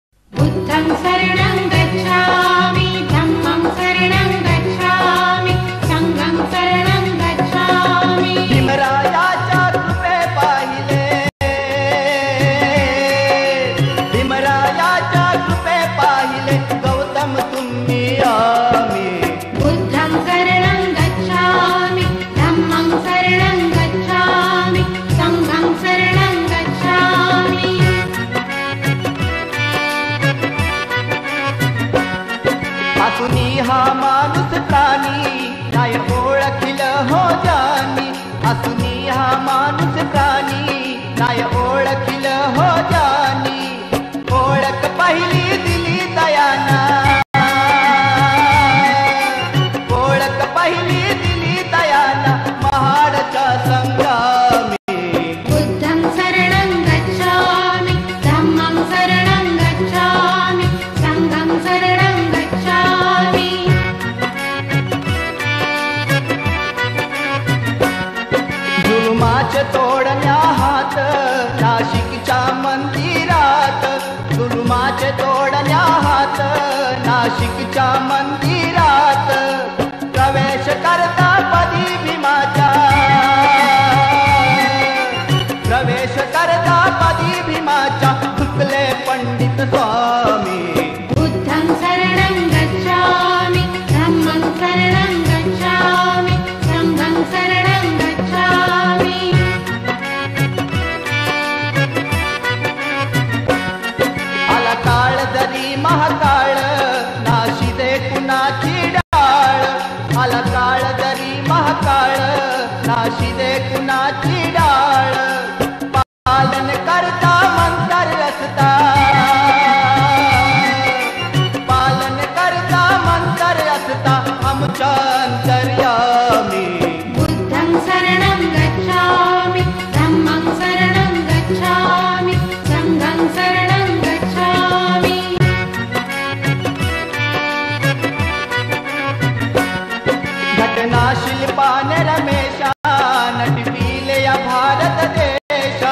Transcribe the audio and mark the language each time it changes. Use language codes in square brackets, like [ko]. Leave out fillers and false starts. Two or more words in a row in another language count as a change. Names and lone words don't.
[pi] बुद्धं शरणं गच्छामि धम्मं शरणं गच्छामि संघं शरणं गच्छामि। [mr] भीमरायाच्या कृपे पाहिले, भीमरायाच्या कृपे पाहिले गौतम तुम्ही आम्ही। [pi] बुद्धं शरणं गच्छामि धम्मं शरणं गच्छामि संघं शरणं गच्छामि। [mr] आतुनी हा माणूस प्राणी नाही ओळखिलं हो जानी। आतुनी हा माणूस प्राणी नाही ओळखिलं हो जानी। ओळख पहिली दिली दयाना, ओळख पहिली दिली दयाना महाडच्या संग्रामी। [pi] बुद्धं शरणं गच्छामि धम्मं शरणं गच्छामि संघं शरणं गच्छामि। [mr] जुलुमाचे तोडण्या हात नाशिकच्या मंदिरात, जुलुमाचे तोडण्या हात नाशिकच्या मंदिरात। प्रवेश करता पदी भीमाच्या, प्रवेश करता पदी भीमाच्या थुकले पंडित स्वामी। [pi] बुद्धं शरणं गच्छामि धम्मं शरणं गच्छामि संघं शरणं गच्छामि। [mr] आला काळ जरी महाकाळ नाशिदे कुणाची डाळ। आला काळ जरी महाकाळ नाशिदे कुणाची डाळ। पालन करता मंतर रचता, पालन करता मंतर रचता आमच्या अंतर्यामी। [pi] बुद्धं शरणं गच्छामि धम्मं शरणं गच्छामि संघं शरणं गच्छामि। [mr] घटना शिल्पाने रमेशा नटविले या भारत देशा।